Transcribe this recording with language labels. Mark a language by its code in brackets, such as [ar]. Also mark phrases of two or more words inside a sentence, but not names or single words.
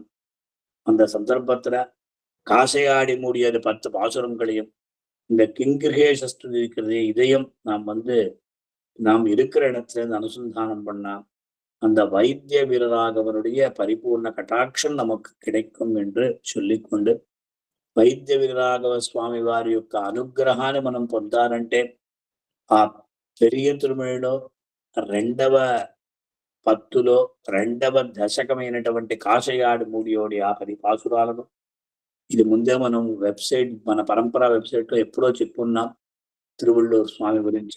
[ta] அந்த சந்தர்ப்பத்துல காசையாடி மூடியது 10 பாசுரங்களையும் இந்த கிங்கிருகேசஸ்துதி இருக்கிறதே இதையும் நாம் இருக்கிற இடத்துல இருந்து அனுசந்தானம் பண்ணா அந்த வைத்திய வீரராகவனுடைய பரிபூர்ண కటాక్షం நமக்கு கிடைக்கும் என்று சொல்லிக்கொண்டு, [te] వైద్య వీరరాఘవ స్వామి వారి యొక్క అనుగ్రహాన్ని మనం పొందాలంటే ఆ పెరియ తిరుమలలో 2వ పత్తులో 2వ దశకమైనటువంటి కాశయాడి మూడియోడి ఆ 10 పాసురాలను ఇది ముందే మనం వెబ్సైట్, మన పరంపర వెబ్సైట్ లో ఎప్పుడో చెప్పున్నాం తిరువళ్ళూరు స్వామి గురించి.